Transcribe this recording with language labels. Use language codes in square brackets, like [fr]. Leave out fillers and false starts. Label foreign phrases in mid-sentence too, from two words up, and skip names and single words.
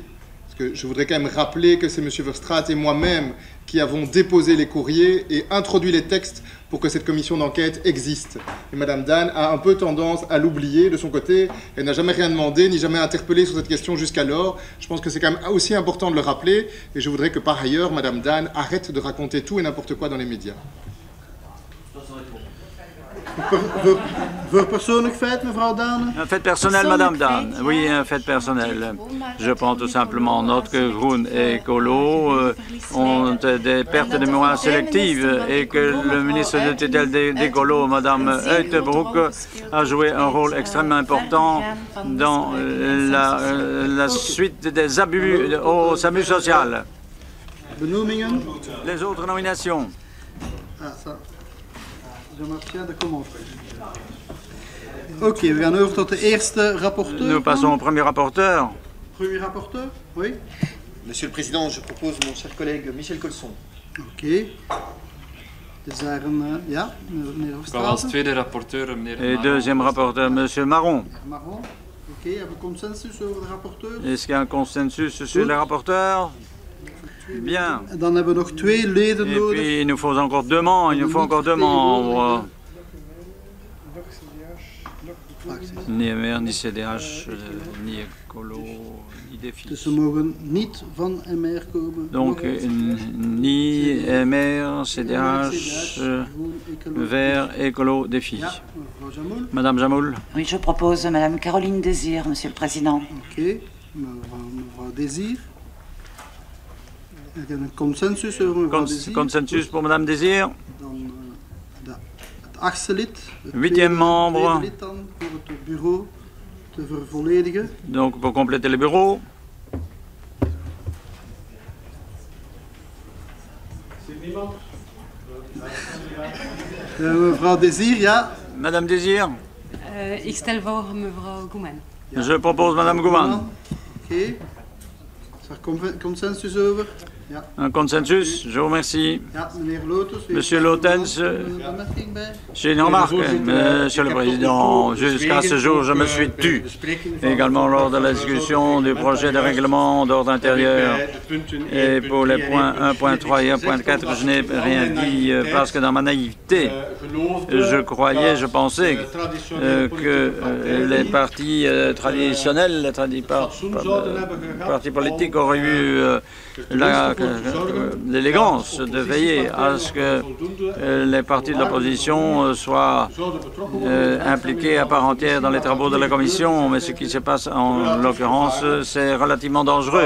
[fr] Parce que je voudrais quand même rappeler que c'est M. Verstraeten et moi-même qui avons déposé les courriers et introduit les textes pour que cette commission d'enquête existe. Et Mme Dane a un peu tendance à l'oublier de son côté. Elle n'a jamais rien demandé, ni jamais interpellé sur cette question jusqu'alors. Je pense que c'est quand même aussi important de le rappeler. Et je voudrais que par ailleurs, Mme Dane arrête de raconter tout et n'importe quoi dans les médias. [nl] Voor persoonlijk feit, mevrouw Dane? [fr] Un fait personnel, Madame Dane. Oui, un fait personnel. Je prends tout simplement note que Groen et Colo ont des pertes de mémoire sélectives et que le ministre de tutelle des Colo, Madame Uitenbroek, a joué un rôle extrêmement important dans la suite des abus au SAMU social. Les autres nominations. Ah, ça. [nl] Ok, we gaan over tot de eerste rapporteur. [fr] Nous passons au premier rapporteur. Premier rapporteur, oui. Monsieur le Président, je propose mon cher collègue Michel Colson. Ok. [nl] Dus daar een, ja, meneer Verstraeten. Als tweede rapporteur, meneer [fr] Et deuxième rapporteur, monsieur Marron. Marron. [nl] Ok, hebben we consensus over de rapporteur? [fr] Est-ce qu'il y a un consensus sur les rapporteurs? Bien. [nl] En dan hebben we nog twee leden nodig. [fr] Et puis il nous faut encore deux membres. Il nous faut encore deux membres. Ni MR, ni CDH, ni Ecolo, ni Défi. [nl] Dus ze mogen niet van MR komen. [fr] Donc ni MR, CDH, Vert, Ecolo, Défi. Madame Jamoul. Oui, je propose Madame Caroline Désir, Monsieur le Président. [nl] Ok, mevrouw Désir. [fr] Il y a un consensus [nl] over mevrouw Désir. [fr] Consensus pour Madame Désir. [nl] Dan het achtste lid. [fr] Huitième membre. [nl] Het lid dan voor het bureau te vervolledigen. [fr] Donc pour compléter le bureau. [nl] Mevrouw Désir, ja. [fr] Madame Désir. [nl] Ik stel voor mevrouw Goeman. [fr] Je propose Madame Gouman. [nl] Ok. Is er consensus over? Ja. [fr] Un consensus, je vous remercie. [nl] Ja, meneer Lotus. [fr] Monsieur Lotens, j'ai une remarque, Monsieur le Président. Jusqu'à ce jour, je me suis tu. Également lors de la discussion du projet de règlement d'ordre intérieur. Et pour les points 1.3 et 1.4, je n'ai rien dit parce que dans ma naïveté, je pensais que les partis traditionnels, les partis politiques auraient eu la l'élégance de veiller à ce que les partis de l'opposition soient impliqués à part entière dans les travaux de la Commission, mais ce qui se passe en l'occurrence, c'est relativement dangereux.